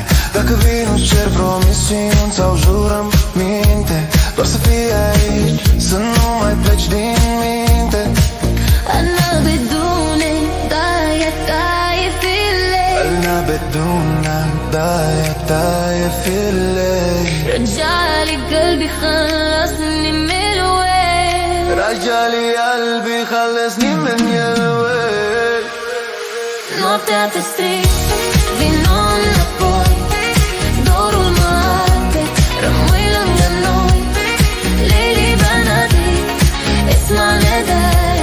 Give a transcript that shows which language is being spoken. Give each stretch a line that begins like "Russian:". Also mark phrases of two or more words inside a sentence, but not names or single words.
Romanian: Dacă vii nu cer promisiuni sau jurăminte, doar să fii aici, să nu mai pleci din minte.
Arabic: أنا بدونك ضايع ضايع في الليل. أنا بدونك ضايع ضايع في الليل. رجعلي قلبي خلصني من الويل. رجعلي قلبي خلصني من الويل.
Romanian: Noaptea te strig, vino înapoi. Dorul mă arde, rămâi lângă noi.
Arabic: ليلي بنادي اسمع نداي.